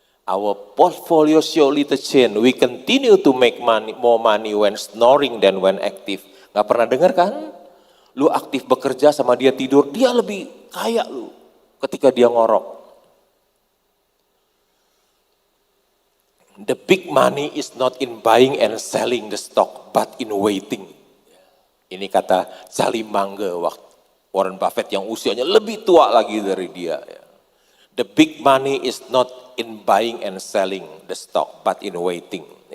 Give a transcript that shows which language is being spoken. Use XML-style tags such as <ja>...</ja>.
<en>Our portfolio surely to change. We continue to make more money when snoring than when active.</en> <id>Gak pernah dengar kan? Lu aktif bekerja sama dia tidur, dia lebih kaya lu ketika dia ngorok.</id> <en>The big money is not in buying and selling the stock, but in waiting.</en> <id>Ini kata Charlie Munger, Warren Buffett yang usianya lebih tua lagi dari dia.</id> <en>The big money is not in buying and selling the stock, but in waiting.</en>